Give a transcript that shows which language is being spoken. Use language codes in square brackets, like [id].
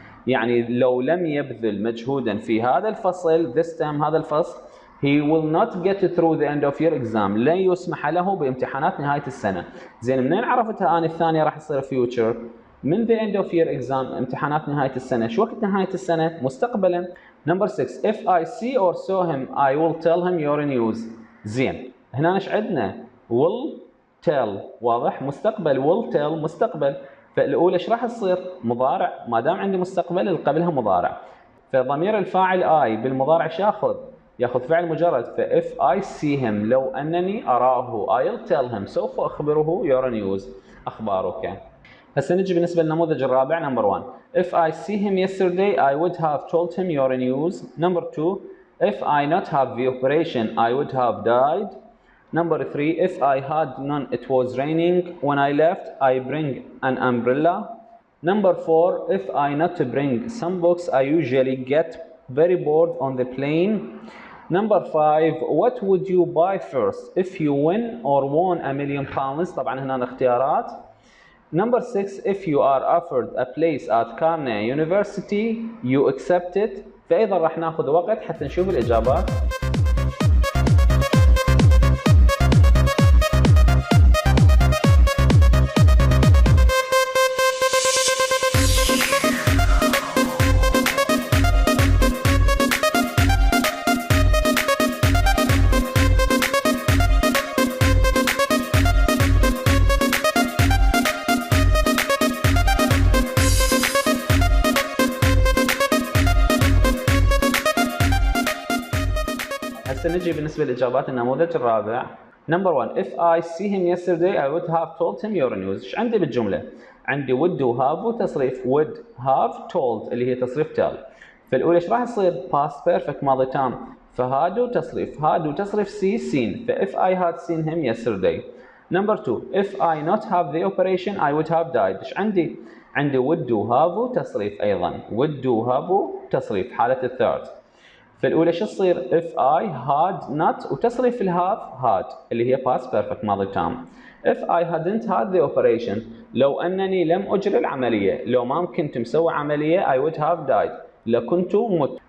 [ar] يعني لو لم يبذل مجهودا في هذا الفصل [en] this time هذا الفصل he will not get through the end of year exam. [ar] لن يسمح له بامتحانات نهاية السنة. زين، منين عرفتها أنا الثانية راح تصير future؟ من the end of year exam امتحانات نهاية السنة. شو وقت نهاية السنة؟ مستقبلا. [en] Number 6 if I see or saw him I will tell him your news. [ar] زين، هنا ايش عندنا؟ will tell واضح، مستقبل will tell مستقبل، فالأولى ايش راح تصير؟ مضارع، ما دام عندي مستقبل اللي قبلها مضارع، فضمير الفاعل I بالمضارع ايش ياخذ فعل مجرد، ف [en] if I see him [ar] لو انني اراه [en] I'll tell him [ar] سوف اخبره [en] your news [ar] اخبارك. هسه نجي بالنسبه للنموذج الرابع. [en] Number 1 if I see him yesterday I would have told him your news. Number 2 if I not have the operation I would have died. Number 3 if I had none it was raining when I left I bring an umbrella. Number 4 if I not bring some books I usually get very bored on the plane. Number 5 what would you buy first if you win or won £1,000,000. [ar] طبعا هنا اختيارات. [en] Number 6 if you are offered a place at قناة University you accept it. [ar] فأيضا راح ناخذ وقت حتى نشوف الإجابات. هسه نجي بالنسبة لإجابات النموذج الرابع. [en] Number 1 if I see him yesterday I would have told him your news. [ar] ايش عندي بالجملة؟ عندي would have تصريف would have told اللي هي تصريف tell. فالأولى ايش راح يصير؟ [en] past perfect [ar] ماضي تام، [en] فهادو تصريف see seen، ف if I had seen him yesterday. Number 2 if I not have the operation I would have died. [ar] ايش عندي؟ عندي would have تصريف أيضا would have تصريف حالة الثيرد. فالأولى شو تصير؟ if I had not وتصريف الهاف had اللي هي past perfect ماضي تام. [en] if I hadn't had the operation [ar] لو أنني لم أجري العملية، لو ما كنت مسوي عملية [en] I would have died [ar] لكنت مت.